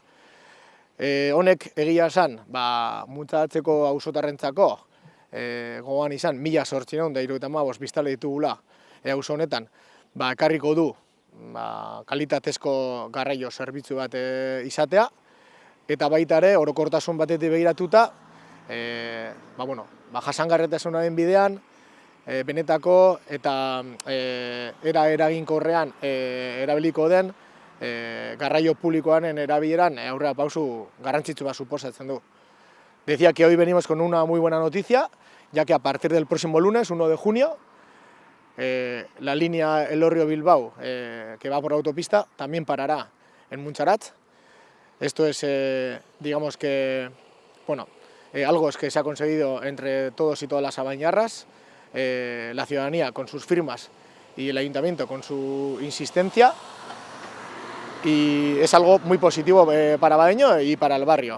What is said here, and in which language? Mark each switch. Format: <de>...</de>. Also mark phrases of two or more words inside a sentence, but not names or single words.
<eu>Honek egia esan, Mutxaratzeko auzotarrentzako gogoan izan 1875 biztanle ditugula auzo honetan, ekarriko du kalitatezko garraio zerbitzu bat izatea, eta baita ere orokortasun batetik begiratuta, jasangarritasunaren bidean, benetako eta era eraginkorrean erabiliko den garraio publikoaren erabileran aurrera pausu garrantzitsu bat suposatzen du.</eu> <es>Decía que hoy venimos con una muy buena noticia, ya que a partir del próximo lunes, 1 de junio, la línea Elorrio-Bilbao, que va por autopista, también parará en Mutxaratz. Esto es, algo que se ha conseguido entre todos y todas las abañarras, la ciudadanía con sus firmas y el ayuntamiento con su insistencia, y es algo muy positivo para Abadeño y para el barrio.</es>